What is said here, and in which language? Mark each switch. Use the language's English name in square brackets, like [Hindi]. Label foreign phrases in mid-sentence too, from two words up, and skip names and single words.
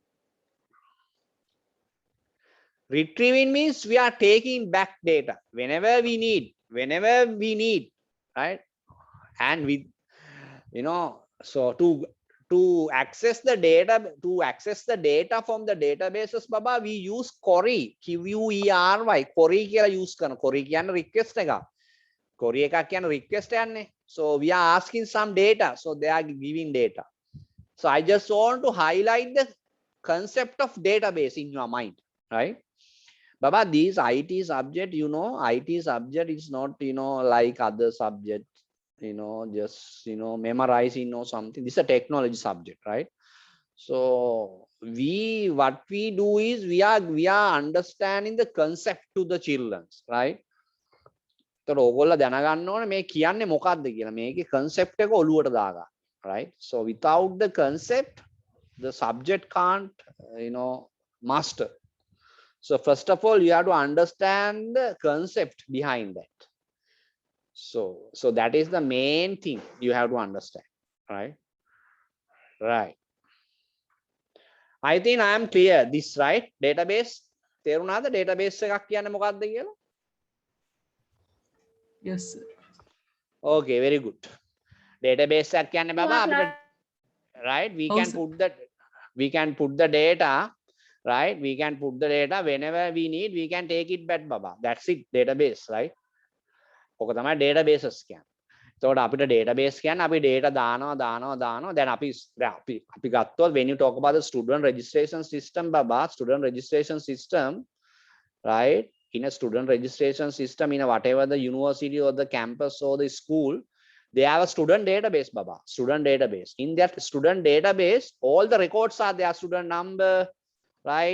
[English] Retrieving means we are taking back data whenever we need, right? And we, you know, so to to access the data from the databases baba, we use query, query, query [Sinhala] කියලා use කරන. query කියන්නේ request එක. query එකක් කියන්නේ request යන්නේ. [English] So we are asking some data, so they are giving data. So I just want to highlight the concept of database in your mind, right? Baba, these IT subject, IT subject is not, like other subject, just, memorizing or something. This is a technology subject, right? So what we do is we are understanding the concept to the children, right? [Sinhala] So ඕගොල්ලෝ දැනගන්න ඕනේ මේ කියන්නේ මොකක්ද කියලා. මේකේ concept එක ඔලුවට දාගන්න, [English] right? So without the concept, the subject can't, master. So first of all, you have to understand the concept behind that. So that is the main thing you have to understand, right? Right. I think I am clear this, right? Database. [Sinhala] තේරුණාද database එකක් කියන්නේ මොකක්ද කියලා? [English] Yes, sir. Okay, very good. Database [Sinhala] එකක් කියන්නේ බබා අපිට, [English] right? We Oh, can sir. put the data, right? We can put the data whenever we need, we can take it back baba. That's it, database, right? [Sinhala] ඔක තමයි databases කියන්නේ. එතකොට අපිට database කියන්නේ අපි data දානවා. දැන් අපි ගත්තොත් [English] when you talk about the student registration system baba, student registration system, right? In a student registration system, in a whatever the university or the campus or the school, they have a student database baba, student database. In that student database, all the records are there: student number, right?